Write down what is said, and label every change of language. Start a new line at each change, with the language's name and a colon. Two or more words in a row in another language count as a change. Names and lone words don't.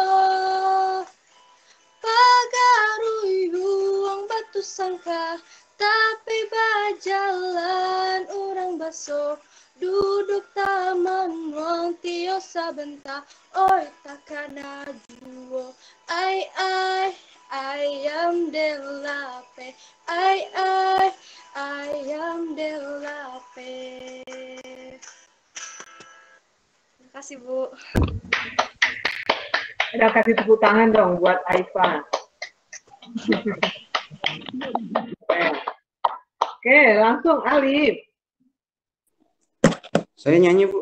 Minangkabau: Pagaruyuang batu sangka, tapi bajalan orang baso, duduk taman wang tio sabenta, oi takana juo, ayam delape, ayam delape.
Indonesian: Terima kasih, Bu. Udah kasih tepuk tangan dong buat Aifa. Oke, langsung Alif. Saya nyanyi, Bu.